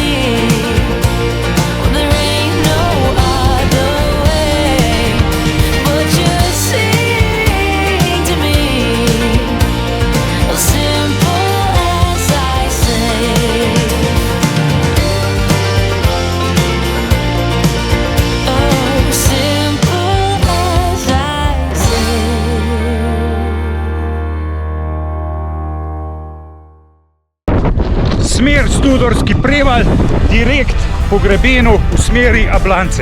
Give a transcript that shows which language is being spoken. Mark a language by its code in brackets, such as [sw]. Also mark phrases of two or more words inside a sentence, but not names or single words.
[en] There ain't no other way but to sing to me. As simple as I say. Oh, simple as I say. [sl] Smer Studorski preval, direkt po grebenu v smeri Ablance.